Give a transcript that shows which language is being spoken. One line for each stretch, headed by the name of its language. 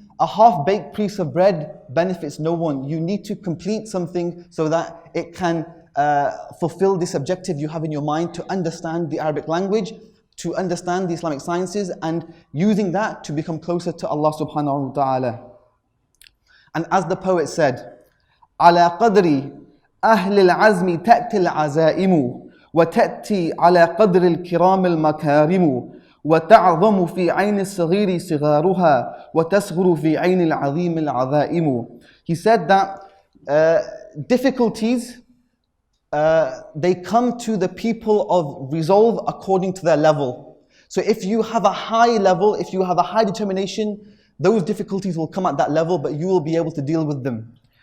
English: A half-baked piece of bread benefits no one. You need to complete something so that it can fulfill this objective you have in your mind to understand the Arabic language, to understand the Islamic sciences, and using that to become closer to Allah subhanahu wa ta'ala. And as the poet said,
Arabic: على قدر أهل العزم تأتي العزائم وتأتي على قدر الكرام المكارم وتعظم في عين الصغير صغارها وتصغر في عين العظيم العظائم.
English: He said that difficulties they come to the people of resolve according to their level. So if you have a high level, if you have a high determination, those difficulties will come at that level, but you will be able to deal with them.